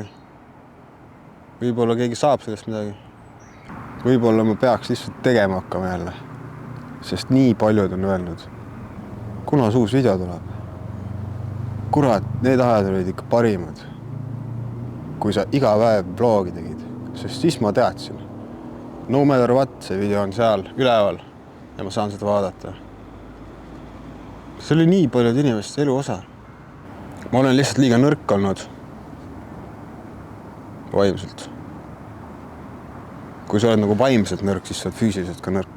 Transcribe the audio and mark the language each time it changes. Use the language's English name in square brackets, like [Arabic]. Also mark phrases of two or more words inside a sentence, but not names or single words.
[Estonian] Võib-olla keegi saab sellest midagi. Võib-olla ma peaks lihtsalt tegema hakkama jälle. Sest nii paljud on öelnud, kuna uus video tuleb. Kurat, need ajad olid ikka parimad. Kui sa iga päev vlogi tegid, sest siis ma teadsin. [English] No matter what, [Estonian] see video on seal üleval ja ma saan seda vaadata. See oli nii paljud inimeste elu osa. Ma olen lihtsalt liiga nõrk olnud. Vaimselt. Kui sa oled nagu vaimselt nõrk, siis sa oled füüsiliselt ka nõrk.